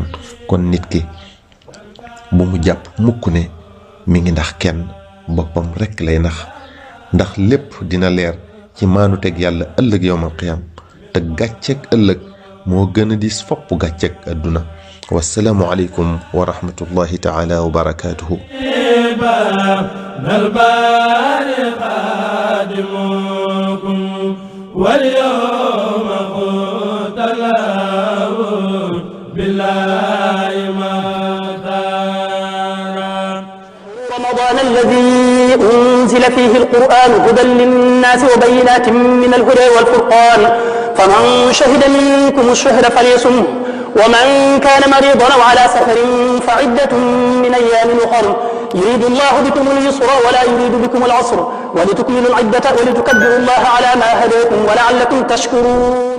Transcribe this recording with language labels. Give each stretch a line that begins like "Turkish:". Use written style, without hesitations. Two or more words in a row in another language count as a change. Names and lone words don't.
Wolof: kon nit ki bu mu jàpp mukk ne mi ngi ndax kenn, boppam rekk lay nax, ndax lépp dina leer ci maanu teg yàlla ëllëg
Arabic: يوم القيامة.
Wolof: te gàcceeg ëllëg moo gën a diis fopp gàcceeg àdduna.
Arabic: والسلام عليكم ورحمة الله تعالى وبركاته. واليوم قلت له بالله ما رمضان الذي أنزل فيه القرآن هدى للناس وبينات من الهدى والفرقان فمن شهد منكم الشهر فليصمه ومن كان مريضا أو على سفر فعدة من أيام أخر يريد الله بكم اليسر ولا يريد بكم العسر ولتكملوا العدة ولتكبروا الله على ما هداكم ولعلكم تشكرون.